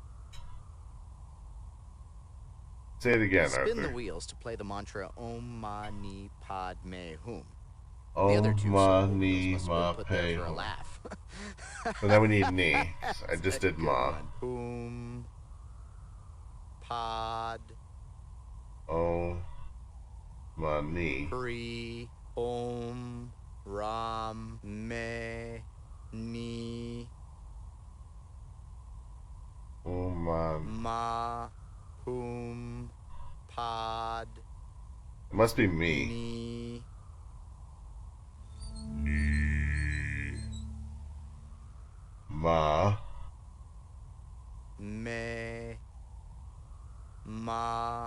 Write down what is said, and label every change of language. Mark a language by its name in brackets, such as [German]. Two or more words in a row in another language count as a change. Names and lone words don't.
[English] Say it again, Spin Arthur. the wheels to play the mantra [Sanskrit] Om Mani Padme Hum. [English] The [Sanskrit] Om [English] other 2 [Sanskrit] Ma [English] syllable [Sanskrit] Ni [English] wheels must [Sanskrit] Ma [English] have been put there [Sanskrit] Pe [English] for a [Sanskrit] Hum. [English] laugh. So now we need Ni. I just did Good [Sanskrit] Ma. [English] one. Pod [Sanskrit] Om Ma Ni. Pri Om Ram Me Ni Om Ma. Ma Hum Pod [English] It must be me. [Sanskrit] Ni Ma. Me Ma